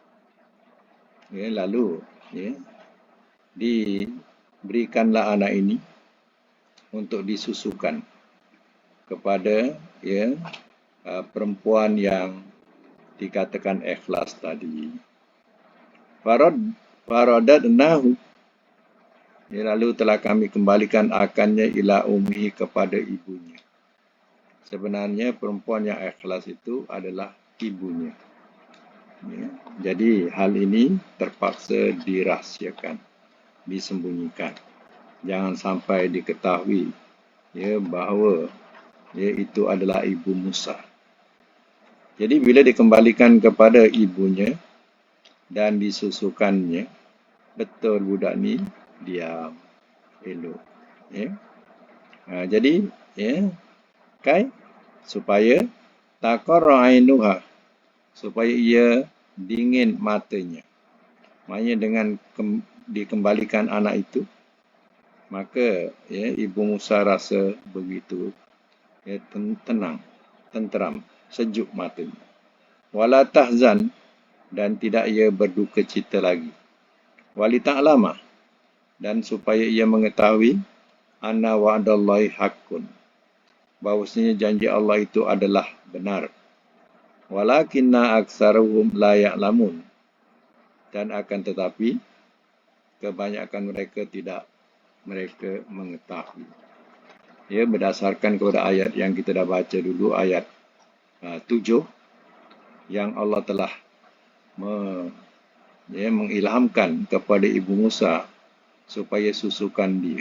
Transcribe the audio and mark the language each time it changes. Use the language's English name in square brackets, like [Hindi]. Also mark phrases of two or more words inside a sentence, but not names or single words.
[Malay] Lalu diberikanlah anak ini untuk disusukan kepada perempuan yang dikatakan ikhlas tadi. Faradatnahu, lalu telah kami kembalikan akannya [Arabic] إلى أمّ, [Malay] kepada ibunya. Sebenarnya perempuan yang ikhlas itu adalah ibunya. Jadi hal ini terpaksa dirahsiakan, disembunyikan. Jangan sampai diketahui bahawa itu adalah ibu Musa. Jadi bila dikembalikan kepada ibunya dan disusukannya, betul budak ni diam, elok. Jadi supaya [Arabic] تقر عينها, [Malay] supaya ia dingin matanya. Maknanya dengan dikembalikan anak itu, maka ibu Musa rasa begitu tenang, tenteram, sejuk matanya. [Arabic] ولا تحزن, [Malay] dan tidak ia berduka cita lagi. [Arabic] ولتعلم, [Malay] dan supaya ia mengetahui [Arabic] أن وعد الله حق, [Malay] bahawasanya janji Allah itu adalah benar. [Arabic] ولكن أكثرهم لا يعلمون, [Malay] dan akan tetapi kebanyakan mereka tidak mereka mengetahui. Ya, berdasarkan kepada ayat yang kita dah baca dulu, ayat 7, yang Allah telah mengilhamkan kepada Ibu Musa supaya susukan dia.